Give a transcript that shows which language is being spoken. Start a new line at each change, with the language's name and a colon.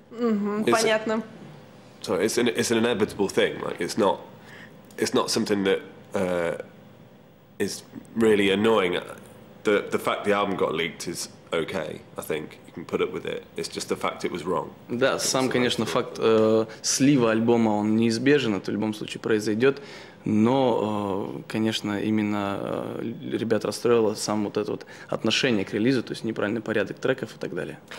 Russian: Понятно.
English: So it's an inevitable thing. Like it's not something that is really annoying. The fact the album got leaked is okay. I think you can put up with it. It's just the fact it was wrong.
Russian: Да, сам, конечно, факт слива альбома, он неизбежен, это в любом случае произойдет, но, конечно, именно ребят расстроило сам вот это вот отношение к релизу, то есть неправильный порядок треков и так далее.